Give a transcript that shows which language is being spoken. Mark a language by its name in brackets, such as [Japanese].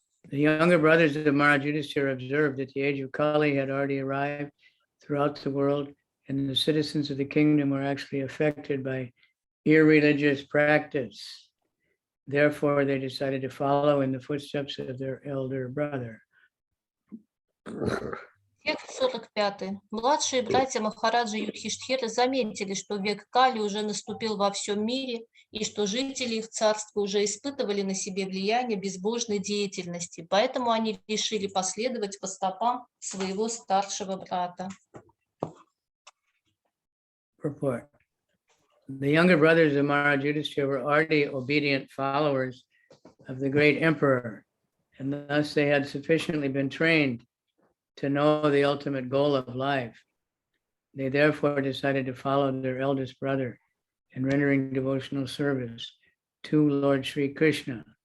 [English] The younger brothers of Maharaj Yudhisthira observed that the age of Kali had already arrived throughout the world, and the citizens of the kingdom were actually affected by irreligious practice. Therefore, they decided to follow in the footsteps of their elder brother. [Russian] Текст 45. Младшие братья Махараджи Юдхиштхиры заметили, что век Кали уже наступил во всем мире, и что жители их царства уже испытывали на себе влияние безбожной деятельности, поэтому они решили последовать по стопам своего старшего брата. [English] Purport. The younger brothers of Maharaj Yudhishthira were already obedient followers of the great emperor, and thus they had sufficiently been trained to know the ultimate goal of life. They therefore decided to follow their eldest brother in rendering devotional service to Lord Sri Krishna.